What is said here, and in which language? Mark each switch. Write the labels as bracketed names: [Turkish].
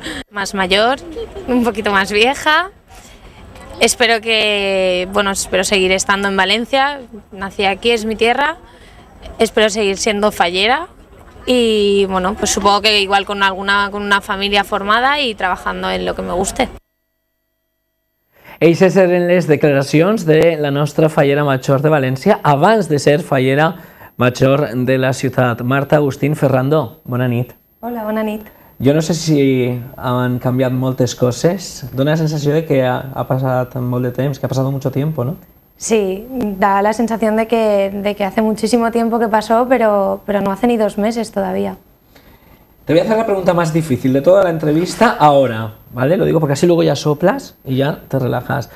[Spanish] Más mayor, un poquito más vieja. Espero seguir estando en Valencia, nací aquí, es mi tierra, espero seguir siendo fallera y bueno, pues supongo que igual con una familia formada y trabajando en lo que me guste. [Catalan] Eixes eren les declaracions de la nostra fallera major de València abans de ser fallera major de la ciutat. Marta, Agustín, Ferrando, bona nit. Hola, bona nit. Jo no sé si han canviat moltes coses. Dóna la sensació de que ha passat molt de temps, que ha passat [Spanish] mucho tiempo, ¿no? Sí, da la sensación de que hace muchísimo tiempo que pasó, pero no hace ni 2 meses todavía. Te voy a hacer la pregunta más difícil de toda la entrevista ahora, ¿vale? Lo digo porque así luego ya soplas y ya te relajas.